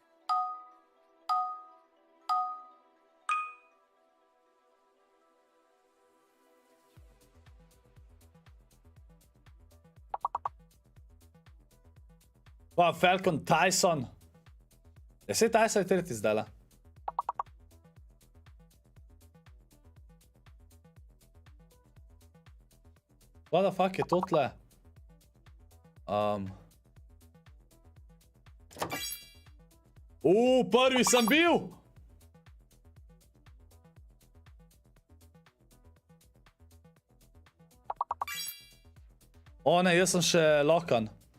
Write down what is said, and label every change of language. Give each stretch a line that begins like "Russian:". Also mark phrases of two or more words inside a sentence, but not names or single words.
Slovenian: Pa Falcon, TaySon. Ja, sej TaySon je 3. zdajle.
English: What the fuck
Slovenian: je to tle? Prvi sem bil! O ne, jaz sem še lokan.